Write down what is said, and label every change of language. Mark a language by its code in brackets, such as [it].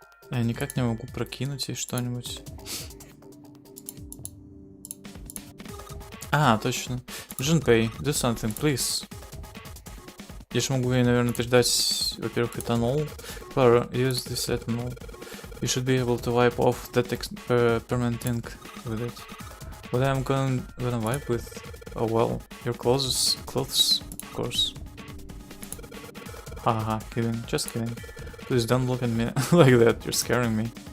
[ru] Я никак не могу прокинуть ей что-нибудь. А, точно. [en] Junpei, do something, please. [ru] Я же могу ей, наверное, передать, во-первых, этанол. [en] Clara, use this ethanol. You should be able to wipe off that permanent ink with it. What I'm gonna wipe with? Oh well, your clothes, of course. Haha, kidding, just kidding. Please don't look at me like that, you're scaring me.